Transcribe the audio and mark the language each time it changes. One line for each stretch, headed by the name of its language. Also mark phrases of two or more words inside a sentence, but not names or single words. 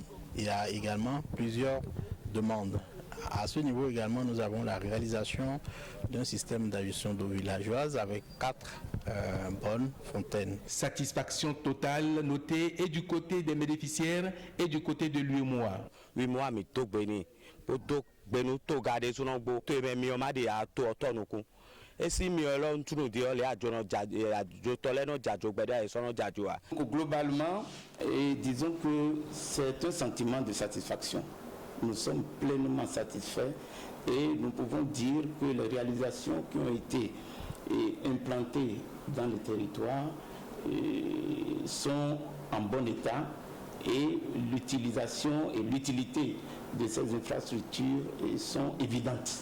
French: Il y a également plusieurs demandes. À ce niveau également, nous avons la réalisation d'un système d'adduction d'eau villageoise avec 4 bonnes fontaines. Satisfaction totale notée et du côté des bénéficiaires et du côté de l'UEMOA.
Fon: l'UEMOA mi to gbeni to gbenu to gade sunogbo to eme mi o ma de ya to otonuku.
French: Globalement, disons que c'est un sentiment de satisfaction. Nous sommes pleinement satisfaits et nous pouvons dire que les réalisations qui ont été implantées dans le territoire sont en bon état et l'utilisation et l'utilité de ces infrastructures sont évidentes.